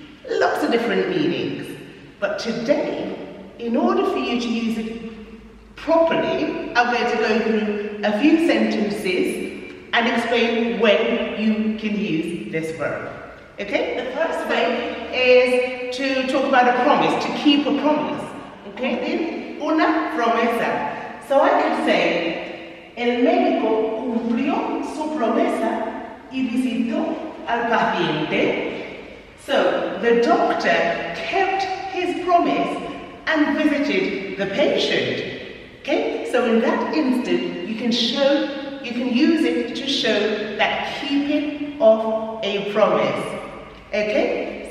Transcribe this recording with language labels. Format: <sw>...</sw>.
<en>Lots of different meanings. But today, in order for you to use it properly, I'm going to go through a few sentences and explain when you can use this verb. Okay? The first way is to talk about a promise, to keep a promise. Okay? Then,</en> <es>una promesa.</es> <en>So I could say,</en> <es>el médico cumplió su promesa y visitó al paciente.</es> <en>So the doctor kept his promise and visited the patient. Okay? So in that instant, you can use it to show that keeping of a promise. Okay?</en>